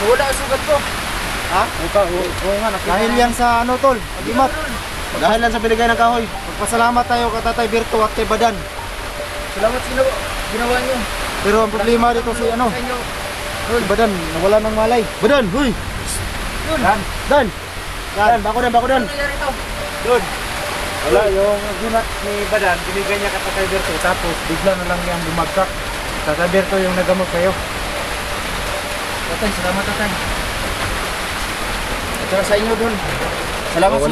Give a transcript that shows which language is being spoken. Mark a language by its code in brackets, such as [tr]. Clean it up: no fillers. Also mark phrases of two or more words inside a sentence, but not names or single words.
[tl] Wala ang sugat ko. Ha? Oo nga, nakita. Dahil yan sa ano tol, agimat. Dahil lang sa binigay ng kahoy. Magpasalamat tayo kay Tatay Berto at kay Badan. Salamat sa ginawa niyo. Pero ang problema dito si ano, Sa inyo. si Badan, nawala ng malay. Badan, huy! Dan! Dan! Dan, bako dan, bako dan! Ano nangyari to? Doon. Wala, yung gimat ni Badan, binigay niya kay Tatay Berto, tapos bigla na lang yung bumagsak. Tatay Berto yung nagamot kayo. Tatay, salamat tatay. At saka sa inyo dun. Salamat sa